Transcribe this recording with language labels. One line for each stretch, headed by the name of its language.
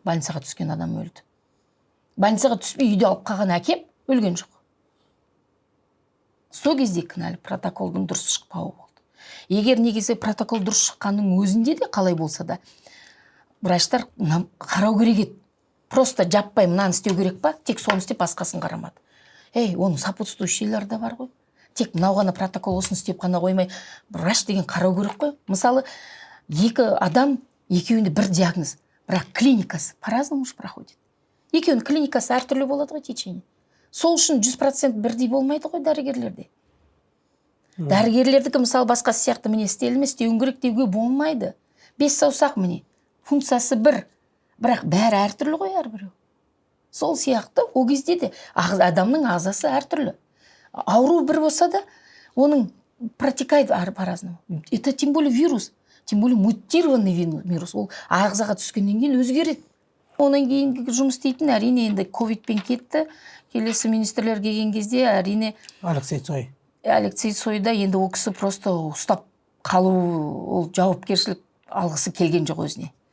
Kazakh: Больницаға түскен адам өлді. Больницаға түспей үйде алып қалған әкем өлген жоқ. Сол кезде кінәлі протоколдың дұрыс шықпауы болды. Егер негізі протокол дұрыс шыққанның өзінде де қалай болса да, врачтар қарау керек еді. Просто жаппай мынаны істеу керек па? Тек соны істеп басқасын қарамады. Оның сопутствующийлері да бар ғой. Тек мынау ғана протокол осын істеп қана қоймай, врач деген қарау керек қой. Мысалы, екі адам, екеуінде бір диагноз, бірақ клиникасы
Russian: по-разному проходит.
Kazakh: Екеуінің клиникасы әртүрлі болады ғой течение. Сол үшін 100% бірдей болмайды ғой дәрігерлерде. Дәрігерлердікі мысалы басқасы сияқты міне істелме, істеуің керек деуге болмайды. 5 саусақ міне, функциясы бір, бірақ бәрі әртүрлі ғой әрбіреу. Сол сияқты ол кезде де адамның ағзасы әртүрлі. Ауру бір болса да, оның
Russian: протекает по-разному. Это тем более вирус, тем более мутированный вирус.
Kazakh: Ол ағзаға түскеннен кейін өзгереді. Онан кейін жұмыс істейтін әрине енді ковидпен кетті. Келесі министрлер келген кезде әрине Алексей Цойда енді ол кісі просто ұстап қалу, ол жауапкершілік алғысы келген жоқ өзіне.